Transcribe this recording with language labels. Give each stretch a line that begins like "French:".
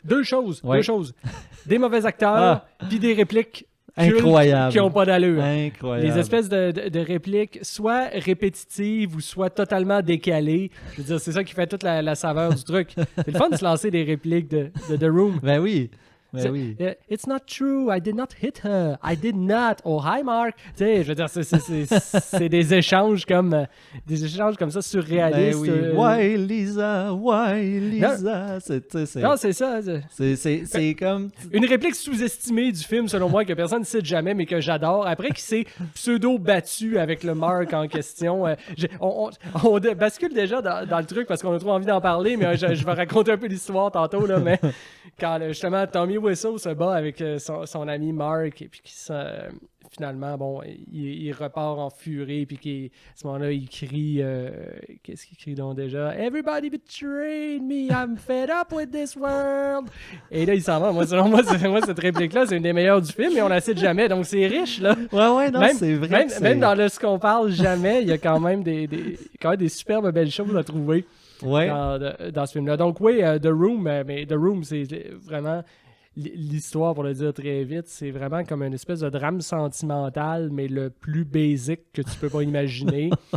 French: Deux choses. Des mauvais acteurs, puis des répliques incroyables qui n'ont pas d'allure. Incroyable. Les espèces de répliques, soit répétitives ou soit totalement décalées. Je veux dire, c'est ça qui fait toute la saveur du truc. C'est le fun de se lancer des répliques de The Room. Ben oui.
English: It's not true, I did not hit her, I did not. Oh, hi Mark.
French: Tu sais, je veux dire, c'est des échanges comme ça surréalistes.
English: Why Lisa?
French: Non, c'est ça. C'est comme une réplique sous-estimée du film, selon moi, que personne ne cite jamais, mais que j'adore. Après qu'il s'est pseudo-battu avec le Mark en question, on bascule déjà dans le truc parce qu'on a trop envie d'en parler, mais je vais raconter un peu l'histoire tantôt, là, mais quand justement Tommy Wiseau se bat avec son ami Mark et puis finalement, bon, il repart en furie puis à ce moment-là, il crie qu'est-ce qu'il crie donc déjà?
English: Everybody betrayed me, I'm fed up with this world.
French: Et là, il s'en va. Selon moi, cette réplique-là, c'est une des meilleures du film, mais on la cite jamais, donc c'est riche, là. C'est vrai. Même dans ce qu'on parle jamais, il y a quand même des superbes belles choses à trouver. Dans ce film-là. Donc The Room, mais The Room, c'est vraiment l'histoire, pour le dire très vite, c'est vraiment comme une espèce de drame sentimental, mais le plus basic que tu peux pas imaginer.